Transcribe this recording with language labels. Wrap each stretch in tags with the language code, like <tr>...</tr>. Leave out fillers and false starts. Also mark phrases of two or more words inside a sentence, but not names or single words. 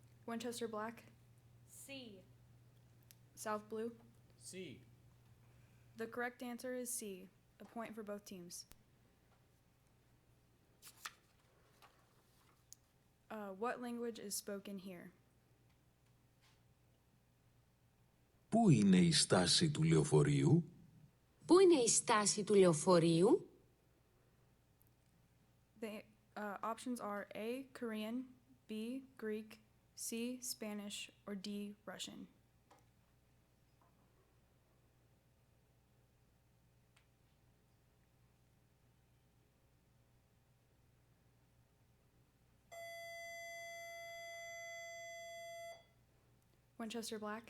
<en>Winchester Black, C. South Blue. C. The correct answer is C, a point for both teams. What language is spoken here?</en> <el>Πού είναι η στάση του λεωφορείου? Πού είναι η στάση του λεωφορείου?</el> <en>The options are A, Korean, B, Greek, C, Spanish, or D, Russian. Winchester Black,</en>